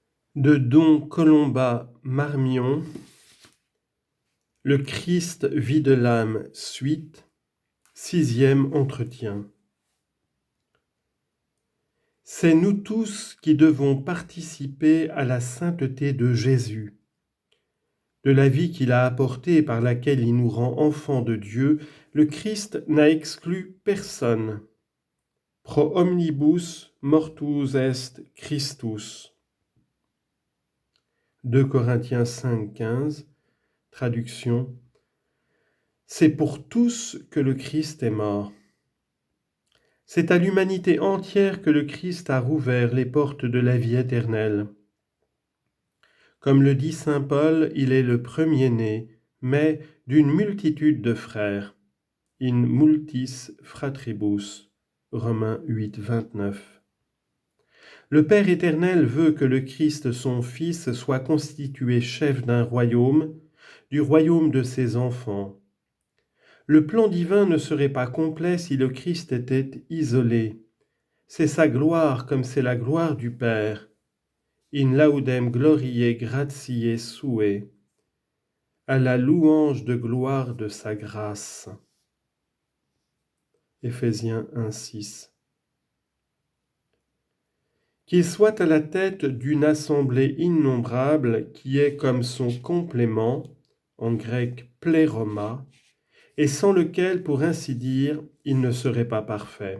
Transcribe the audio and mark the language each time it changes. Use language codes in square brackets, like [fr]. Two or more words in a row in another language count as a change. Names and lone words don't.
[fr] De Don Colomba Marmion, Le Christ vit de l'âme, suite, 6e entretien. C'est nous tous qui devons participer à la sainteté de Jésus, de la vie qu'il a apportée et par laquelle il nous rend enfants de Dieu. Le Christ n'a exclu personne. [la] Pro omnibus mortus est Christus. [fr] 2 Corinthiens 5, 15, traduction. C'est pour tous que le Christ est mort. C'est à l'humanité entière que le Christ a rouvert les portes de la vie éternelle. Comme le dit saint Paul, il est le premier-né, mais d'une multitude de frères. [la] In multis fratribus. [fr] Romains 8, 29. Le Père éternel veut que le Christ, son Fils, soit constitué chef d'un royaume, du royaume de ses enfants. Le plan divin ne serait pas complet si le Christ était isolé. C'est sa gloire comme c'est la gloire du Père. [la] In laudem gloriae gratiae suae. [fr] À la louange de gloire de sa grâce. Éphésiens 1, 6. Qu'il soit à la tête d'une assemblée innombrable qui est comme son complément, en grec pléroma, et sans lequel, pour ainsi dire, il ne serait pas parfait.